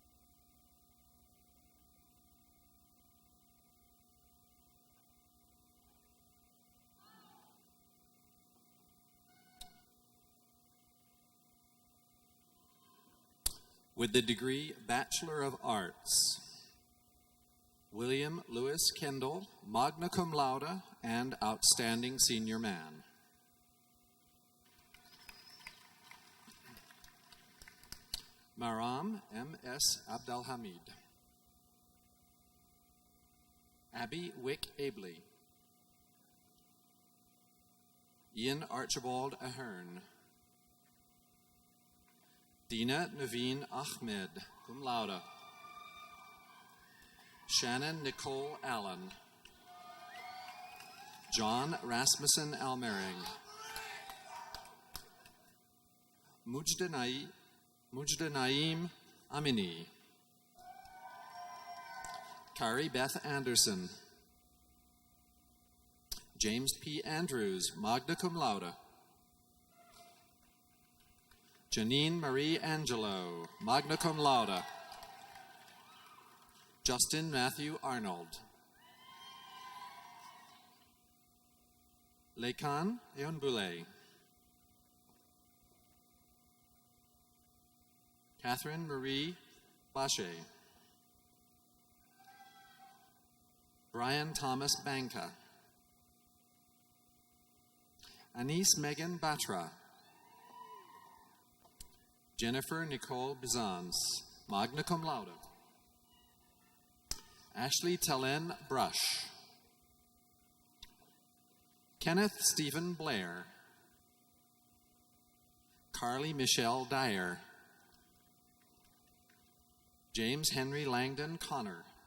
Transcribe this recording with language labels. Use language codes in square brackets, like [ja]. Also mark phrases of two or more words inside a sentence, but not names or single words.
[en] With the degree Bachelor of Arts, William Lewis Kendall, [la] magna cum laude [en] and outstanding senior man. Maram M.S. Abdelhamid. Abby Wick Abley. Ian Archibald Ahern. Dina Naveen Ahmed, [la] cum laude. [en] Shannon Nicole Allen. John Rasmussen Almering. Mujda Naeem Amini. Kari Beth Anderson. James P. Andrews, [la] magna cum laude. [en] Janine Marie Angelo, [la] magna cum laude. [en] Justin Matthew Arnold. Lekan Eonbule. Catherine Marie Bache. Brian Thomas Banka. Anise Megan Batra. Jennifer Nicole Bizans, [la] magna cum laude. [en] Ashley Tellen Brush. Kenneth Stephen Blair. Carly Michelle Dyer. James Henry Langdon Connor.